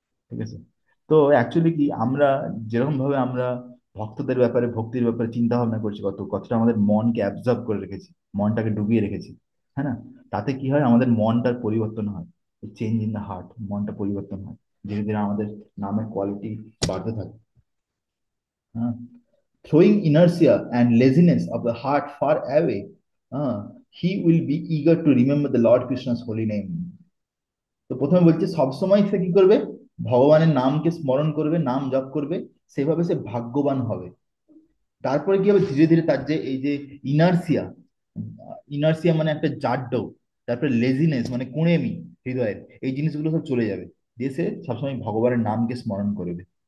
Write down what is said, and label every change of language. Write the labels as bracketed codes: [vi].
[bn] ঠিক আছে, তো অ্যাকচুয়ালি কি আমরা যেরকম ভাবে আমরা ভক্তদের ব্যাপারে, ভক্তির ব্যাপারে চিন্তা ভাবনা করছি, কতটা আমাদের মনকে অ্যাবজর্ব করে রেখেছি, মনটাকে ডুবিয়ে রেখেছি, হ্যাঁ না? তাতে কি হয়, আমাদের মনটার পরিবর্তন হয়, [en] change in the heart, [bn] মনটা পরিবর্তন হয়, ধীরে ধীরে আমাদের নামের কোয়ালিটি বাড়তে থাকে। হ্যাঁ, [en] throwing inertia and laziness of the heart far away, he will be eager to remember the Lord Krishna's holy name. [bn] তো প্রথমে বলছে সবসময় সে কি করবে, ভগবানের নামকে স্মরণ করবে, নাম জপ করবে, সেভাবে সে ভাগ্যবান হবে। তারপরে কি হবে, ধীরে ধীরে তার যে এই যে ইনার্সিয়া, ইনার্সিয়া মানে একটা জাড্য, তারপরে লেজিনেস মানে কুঁড়েমি হৃদয়ের, এই জিনিসগুলো সব চলে যাবে, দিয়ে সে সবসময় ভগবানের নামকে স্মরণ করবে।